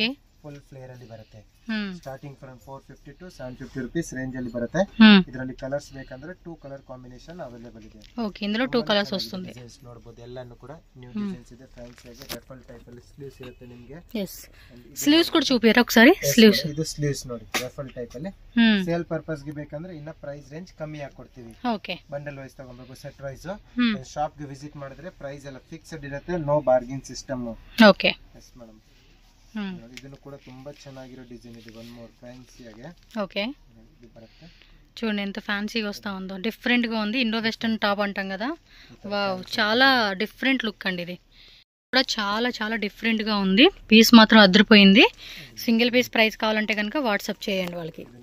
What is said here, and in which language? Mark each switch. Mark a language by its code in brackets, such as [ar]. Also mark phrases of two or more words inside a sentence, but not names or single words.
[en] full flare [kn] ಅಲ್ಲಿ ಬರುತ್ತೆ. [en] starting from 450 to 750 rupees range [kn] ಅಲ್ಲಿ ಬರುತ್ತೆ. ಇದರಲ್ಲಿ ಕಲರ್ಸ್ ಬೇಕಂದ್ರೆ [en] 2 colour combination available [kn] ಇದೆ. [te] ಓಕೆ, ಇಂదులో 2 ಕಲರ್ಸ್ వస్తుంది. [kn] ಡಿಸೈನ್ಸ್ ನೋಡಬಹುದು. ಎಲ್ಲಾನು ಕೂಡ [en] new designs [kn] ಇದೆ. ಫ್ಯಾನ್ಸಿ ಆಗಿ [en] ruffle type [kn] ಅಲ್ಲಿ ಸ್ಲೀವ್ಸ್ ಇರುತ್ತೆ ನಿಮಗೆ. [en] yes, sleeves [te] ಕೂಡ చూపియరా ఒకసారి. [kn] ಸ್ಲೀವ್ಸ್, ಇದು ಸ್ಲೀವ್ಸ್ ನೋಡಿ [en] ruffle type [kn] ಅಲ್ಲಿ. [en] sale purpose [kn] ಗೆ ಬೇಕಂದ್ರೆ ಇನ್ನ [en] price range [kn] ಕಮ್ಮಿ ಆಗಿ ಕೊಡ್ತೀವಿ. ಓಕೆ, [en] bundle wise [kn] ತಗೊಬೇಕು. [en] set wise shop [kn] ಗೆ ವಿಸಿಟ್ ಮಾಡಿದ್ರೆ ಪ್ರೈಸ್ ಎಲ್ಲ ಫಿಕ್ಸ್ಡ್ ಇರುತ್ತೆ. [en] no bargain system. [kn] ಓಕೆ, [en] yes madam. [kn] ಇದನ್ನು ಕೂಡ ತುಂಬಾ ಚೆನ್ನಾಗಿರೋ ಡಿಸೈನ್ ಇದೆ. [en] one more fancy ಆಗಿ. [te] ఓకే, ఇది బರುತ್ತೆ. చూడండి ఎంత ఫ్యాన్సీగా వస్తా ఉందో. డిఫరెంట్ గా ఉంది. [en] Indo western top [te] అంటాం కదా. వావ్, చాలా [en] different look [te] అండి. ఇది కూడా చాలా చాలా డిఫరెంట్ గా ఉంది. పీస్ మాత్రం అదిరిపోయింది. [en] single piece price [te] కావాలంటే కనుక వాట్సాప్ చేయండి వాళ్ళకి.